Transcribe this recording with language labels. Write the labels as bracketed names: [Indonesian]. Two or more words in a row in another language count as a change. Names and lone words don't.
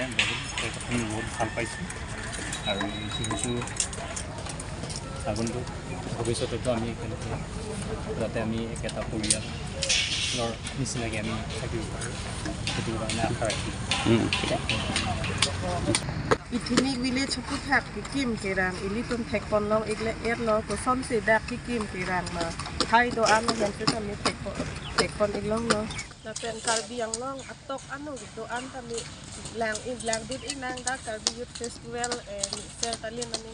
[Assamese] আমি বহুত ভাল পাইছোঁ। আৰু যিহেতু আগন্তুক ভৱিষ্যতেতো আমি একেলগে যাতে আমি একেটা পৰিয়ালৰ নিচিনাকৈ আমি থাকিব পাৰোঁ, সেইটো কাৰণে আশা ৰাখিছোঁ। [Karbi] Ithini village chu thak ki kim kirang ili tum thek pon long igle lo to som se dak ki kim kirang ma thai do an yan se tam ni thek pon iglong no na pen karbi yang long atok anu do an tam ni lang dit inang da karbi youth festival ni sel talin aning